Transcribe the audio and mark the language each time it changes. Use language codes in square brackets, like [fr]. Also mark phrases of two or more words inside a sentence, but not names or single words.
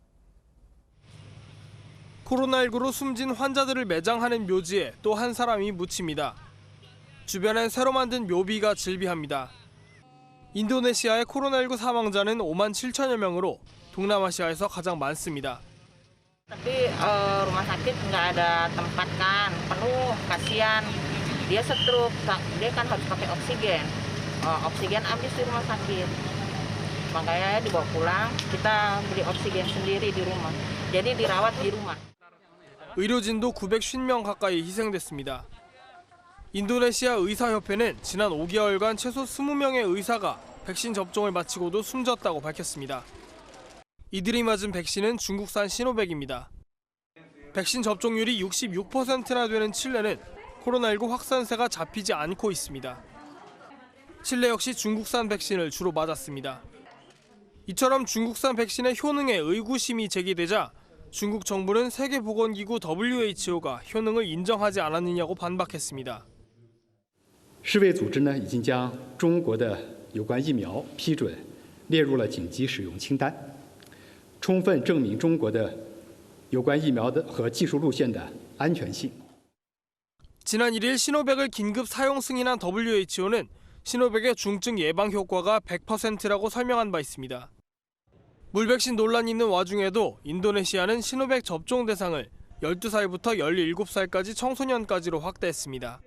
[ko] 코로나19로 숨진 환자들을 매장하는 묘지에 또 한 사람이 묻힙니다. 주변엔 새로 만든 묘비가 즐비합니다. 인도네시아의 코로나19 사망자는 5만 7천여 명으로 동남아시아에서 가장 많습니다. [id] Tapi rumah sakit nggak ada tempat kan, penuh, kasihan. Dia stroke, dia kan harus pakai oksigen. Oksigen habis di rumah sakit. Makanya dibawa pulang, kita beli oksigen sendiri di rumah. Jadi dirawat di rumah. [ko] 의료진도 950명 가까이 희생됐습니다. 인도네시아 의사협회는 지난 5개월간 최소 20명의 의사가 백신 접종을 마치고도 숨졌다고 밝혔습니다. 이들이 맞은 백신은 중국산 시노백입니다. 백신 접종률이 66%나 되는 칠레는 코로나19 확산세가 잡히지 않고 있습니다. 칠레 역시 중국산 백신을 주로 맞았습니다. 이처럼 중국산 백신의 효능에 의구심이 제기되자 중국 정부는 세계보건기구 WHO가 효능을 인정하지 않았느냐고 반박했습니다. [zh] 世卫组织呢已经将中国的有关疫苗批准列入了紧急使用清单，充分证明中国的有关疫苗的和技术路线的安全性。 [ko] 지난 1일 시노백을 긴급 사용 승인한 WHO는 시노백의 중증 예방 효과가 100%라고 설명한 바 있습니다. 물백신 논란이 있는 와중에도 인도네시아는 시노백 접종 대상을 12살부터 17살까지 청소년까지로 확대했습니다.